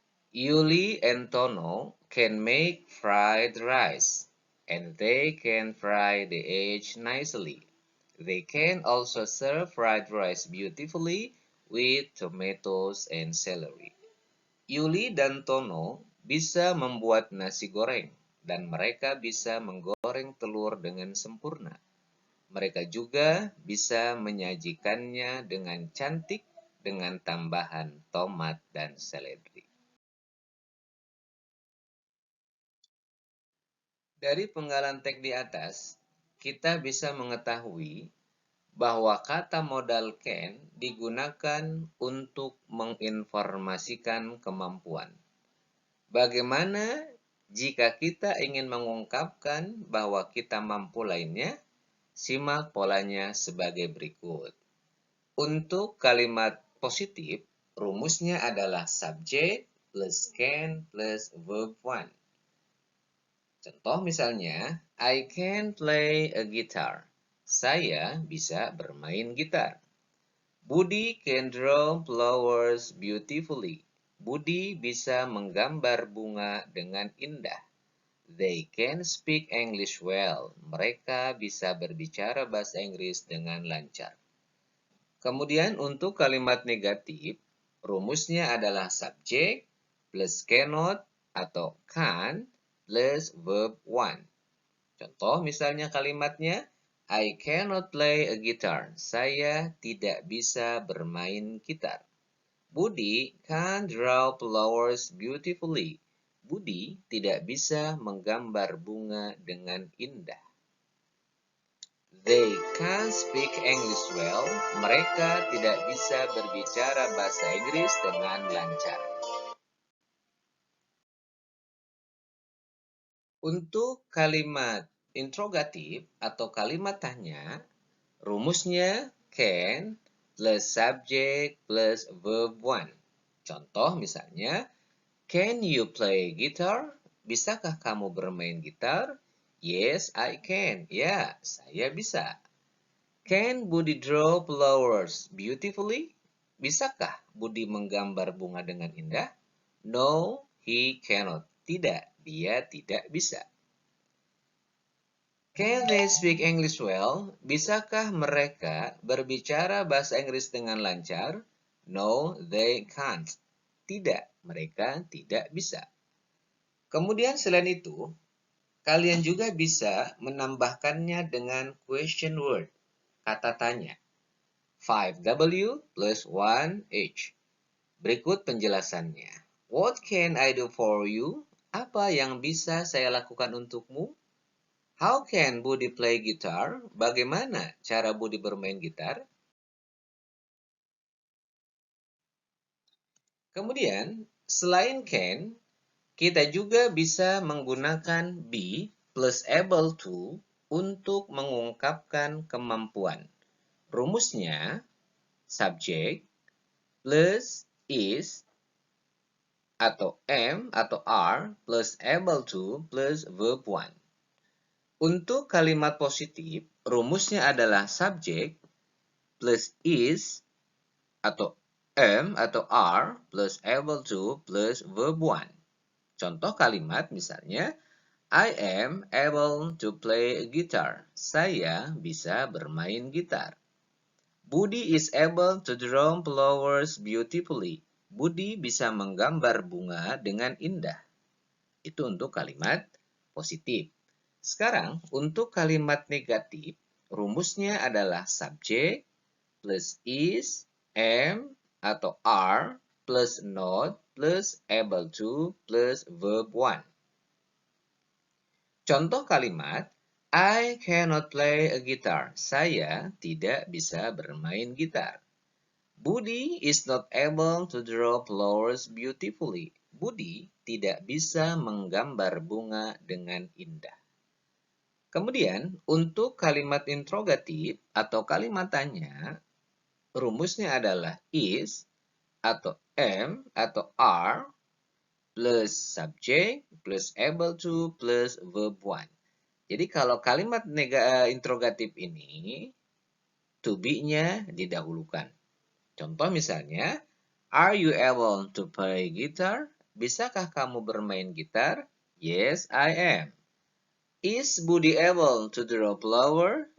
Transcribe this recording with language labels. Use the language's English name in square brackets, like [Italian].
[English] Yuli and Tono can make fried rice, and they can fry the egg nicely. They can also serve fried rice beautifully with tomatoes and celery. [Indonesian] Yuli dan Tono bisa membuat nasi goreng, dan mereka bisa menggoreng telur dengan sempurna. Mereka juga bisa menyajikannya dengan cantik dengan tambahan tomat dan seledri. Dari penggalan teks di atas, kita bisa mengetahui bahwa kata modal can digunakan untuk menginformasikan kemampuan. Bagaimana jika kita ingin mengungkapkan bahwa kita mampu lainnya? Simak polanya sebagai berikut. Untuk kalimat positif, rumusnya adalah subject plus can plus verb one. Contoh misalnya, [English] I can play a guitar. [Indonesian] Saya bisa bermain gitar. [English] Budi can draw flowers beautifully. [Indonesian] Budi bisa menggambar bunga dengan indah. [English] They can speak English well. [Indonesian] Mereka bisa berbicara bahasa Inggris dengan lancar. Kemudian untuk kalimat negatif, rumusnya adalah subject plus cannot atau can plus verb one. Contoh misalnya kalimatnya, [English] I cannot play a guitar. [Indonesian] Saya tidak bisa bermain gitar. [English] Budi can't draw flowers beautifully. [Indonesian] Budi tidak bisa menggambar bunga dengan indah. [English] They can't speak English well. [Indonesian] Mereka tidak bisa berbicara bahasa Inggris dengan lancar. Untuk kalimat interrogatif atau kalimat tanya, rumusnya can plus subject plus verb one. Contoh misalnya, [English] can you play guitar? [Indonesian] Bisakah kamu bermain gitar? [English] Yes, I can. [Indonesian] Ya, saya bisa. [English] Can Budi draw flowers beautifully? [Indonesian] Bisakah Budi menggambar bunga dengan indah? [English] No, he cannot. [Indonesian] Tidak, dia tidak bisa. [English] Can they speak English well? [Indonesian] Bisakah mereka berbicara bahasa Inggris dengan lancar? [English] No, they can't. [Indonesian] Tidak, mereka tidak bisa. Kemudian selain itu, kalian juga bisa menambahkannya dengan question word, kata tanya. 5W plus 1H. Berikut penjelasannya. [English] What can I do for you? [Indonesian] Apa yang bisa saya lakukan untukmu? [English] How can Budi play guitar? [Indonesian] Bagaimana cara Budi bermain gitar? Kemudian, selain can Kita juga bisa menggunakan be plus able to untuk mengungkapkan kemampuan. Rumusnya, subject plus is atau am atau are plus able to plus verb one. Untuk kalimat positif, rumusnya adalah subject plus is atau am atau are plus able to plus verb one. Contoh kalimat misalnya, [English] I am able to play guitar. [Indonesian] Saya bisa bermain gitar. [English] Budi is able to draw flowers beautifully. [Indonesian] Budi bisa menggambar bunga dengan indah. Itu untuk kalimat positif. Sekarang, untuk kalimat negatif, rumusnya adalah subject plus is, am, atau are, plus not, plus able to, plus verb one. Contoh kalimat, [English] I cannot play a guitar. [Indonesian] Saya tidak bisa bermain gitar. [English] Budi is not able to draw flowers beautifully. [Indonesian] Budi tidak bisa menggambar bunga dengan indah. Kemudian, untuk kalimat interrogatif atau kalimat tanya, rumusnya adalah is atau am atau are plus subject plus able to plus verb one. Jadi kalau kalimat interrogatif ini, to be-nya didahulukan. Contoh misalnya, [English] are you able to play guitar? [Indonesian] Bisakah kamu bermain gitar? [English] Yes, I am. Is Budi able to draw flower?